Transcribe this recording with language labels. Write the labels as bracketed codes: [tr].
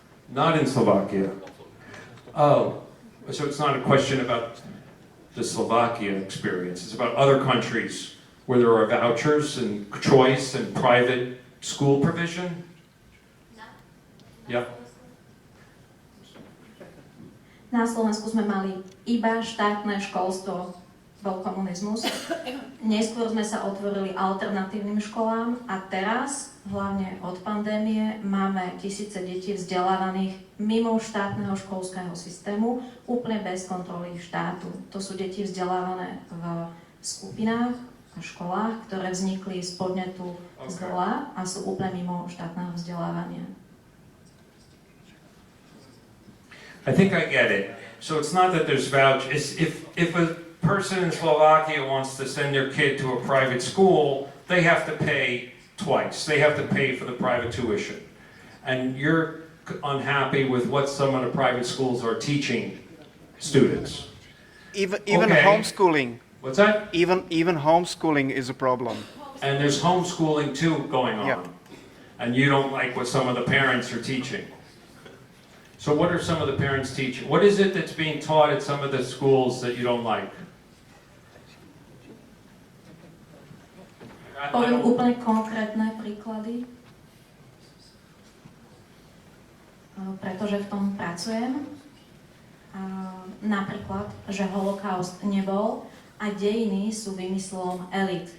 [en] Not in Slovakia. Oh, so it's not a question about... the Slovakia experience. It's about other countries where there are vouchers and choice and private school provision. Yeah. [sk] Na Slovensku sme mali iba štátne školstvo, bol komunizmus. Neskôr sme sa otvorili alternatívnym školám a teraz, hlavne od pandémie, máme tisíce detí vzdelávaných mimo štátneho školského systému, úplne bez kontroly štátu. To sú deti vzdelávané v skupinách a školách, ktoré vznikli z podnetu z dola a sú úplne mimo štátneho vzdelávania. [en] I think I get it. So it's not that there's vouchers. If a person in Slovakia wants to send their kid to a private school, they have to pay twice. They have to pay for the private tuition. And you're unhappy with what some of the private schools are teaching students. Even Okay. homeschooling. What's that? Even homeschooling is a problem. And there's homeschooling too going on. Yep. And you don't like what some of the parents are teaching. So what are some of the parents teaching? What is it that's being taught at some of the schools that you don't like? [sk] Poviem úplne konkrétne príklady, pretože v tom pracujem. Napríklad, že holokaust nebol a dejiny sú vymyslom elít.